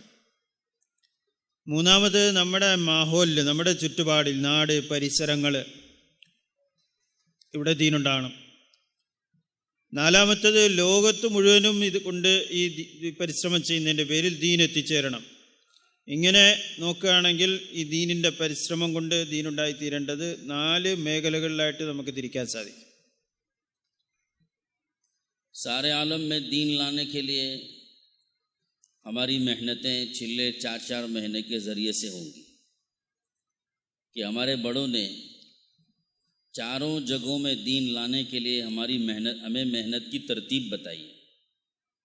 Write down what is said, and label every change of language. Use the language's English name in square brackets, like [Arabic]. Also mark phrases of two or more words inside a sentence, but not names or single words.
[Malayalam] മൂന്നാമത്, നമ്മുടെ മാഹോലിൽ, നമ്മുടെ ചുറ്റുപാടിൽ, നാട്, പരിസരങ്ങൾ, ഇവിടെ ദീനുണ്ടാകണം. നാലാമത്തേത്, ലോകത്ത് മുഴുവനും ഇത് കൊണ്ട് ഈ പരിശ്രമം ചെയ്യുന്നതിൻ്റെ പേരിൽ ദീൻ എത്തിച്ചേരണം. ഇങ്ങനെ നോക്കുകയാണെങ്കിൽ ഈ ദീനിൻ്റെ പരിശ്രമം കൊണ്ട് ദീനുണ്ടായിത്തീരേണ്ടത് 4 മേഖലകളിലായിട്ട് നമുക്ക് തിരിക്കാൻ സാധിക്കും. [Urdu] سارے عالم میں دین لانے کے لیے ہماری محنتیں چھلے 4 مہینے کے ذریعے سے ہوں گی کہ ہمارے بڑوں نے 4 جگہوں میں دین لانے کے لیے ہمیں محنت کی ترتیب بتائی ہے۔